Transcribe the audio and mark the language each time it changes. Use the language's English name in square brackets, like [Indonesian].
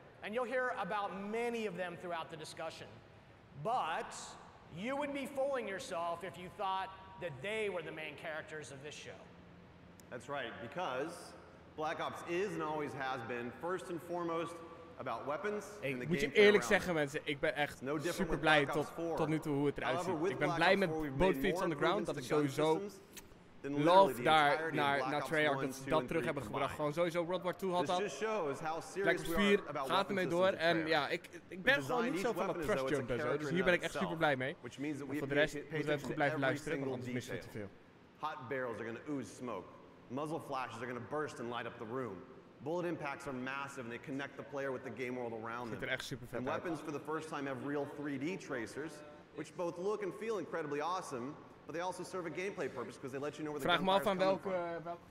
[English] And you'll hear about many of them throughout the discussion. But you would be fooling yourself if you thought that they were the main characters of this show. That's right, because Black Ops is and always has been first and foremost about weapons. [Dutch] Ik moet je eerlijk zeggen, mensen, ik ben echt super blij tot nu toe hoe het eruit ziet. Ik ben blij met [English] both feet on the ground, [Dutch] dat ik sowieso love daar naar Treyarch dat ze dat terug hebben gebracht. Gewoon sowieso World War II had dat. Black Ops 4 gaat ermee door en ja, ik ben gewoon niet zo van dat thrust jump en zo, dus hier ben ik echt super blij mee. En voor de rest moeten we even goed blijven luisteren, want anders missen we te veel. [English] Hot barrels are going to ooze smoke. Muzzle flashes are going to burst and light up the room. Bullet impacts are massive and they connect the player with the game world around them. And weapons for the first time have real 3D tracers, which both look and feel incredibly awesome, but they also serve a gameplay purpose because they let you know where the gunfire is coming from.